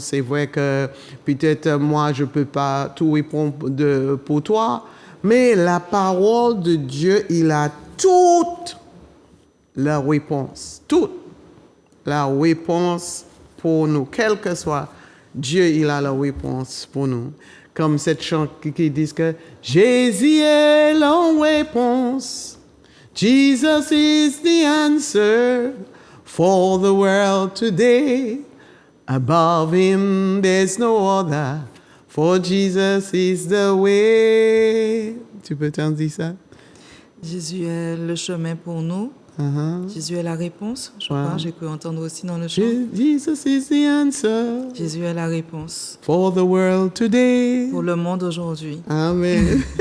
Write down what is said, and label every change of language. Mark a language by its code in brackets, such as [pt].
[fr] C'est vrai que peut-être moi, je ne peux pas tout répondre pour toi, mais la parole de Dieu, il a toute la réponse, toute la réponse pour nous, quel que soit Dieu, il a la réponse pour nous. Comme cette chant qui dit que Jésus est la réponse. [en] Jesus is the answer for the world today. Above him there's no other, for Jesus is the way. [fr] Tu peux t'en dire ça? Jésus est le chemin pour nous. Jésus est la réponse, je crois. J'ai pu entendre aussi dans le chant. [en] Jesus is the answer. [fr] Jésus est la réponse. [en] For the world today. [fr] Pour le monde aujourd'hui. Amen.